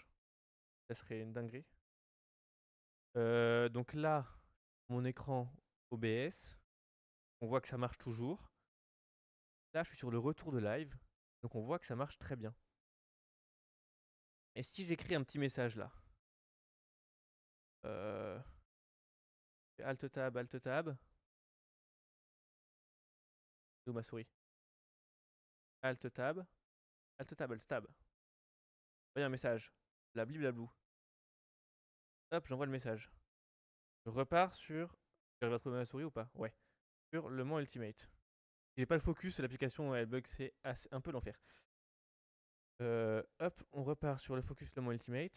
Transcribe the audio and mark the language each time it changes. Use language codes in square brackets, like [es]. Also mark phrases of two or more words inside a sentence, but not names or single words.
[fr] Ça serait une dinguerie. Donc là, mon écran OBS. On voit que ça marche toujours. Là, je suis sur le retour de live. Donc on voit que ça marche très bien. Et si j'écris un petit message là, euh, Alt tab, Alt tab. Où ma souris? Alt tab, Alt tab, Alt tab. Voyez un message. Blabli. Hop, j'envoie le message. Je repars sur. J'arrive à trouver ma souris ou pas? Ouais. Sur le Mans Ultimate. Si j'ai pas le focus, l'application elle bug, c'est un peu l'enfer. Hop, on repart sur le focus le Mans Ultimate.